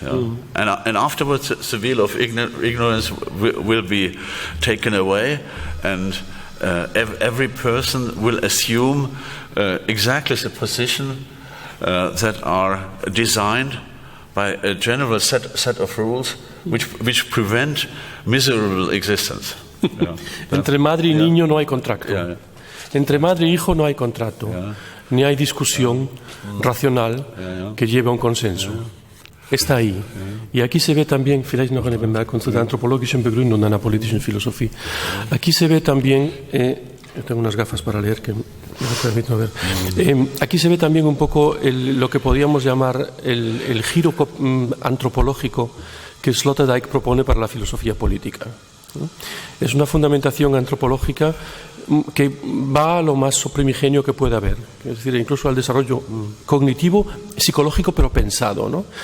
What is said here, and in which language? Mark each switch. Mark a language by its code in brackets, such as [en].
[en] And afterwards the veil of ignorance will be taken away, and every person will assume exactly the position that are designed by a general set of rules which prevent miserable existence. [es] Entre madre y niño no hay contrato. Entre madre y hijo no hay contrato. Ni hay discusión racional que lleve a un consenso. Está ahí. Y aquí se ve también, [de] vielleicht noch eine Bemerkung zu der anthropologischen Begründung einer politischen Philosophie. [es] Aquí se ve también, yo tengo unas gafas para leer que me permiten ver. Aquí se ve también un poco lo que podríamos llamar el giro antropológico que Sloterdijk propone para la filosofía política. Es una fundamentación antropológica que va a lo más primigenio que puede haber, es decir, incluso al desarrollo cognitivo, psicológico, pero pensado, ¿no?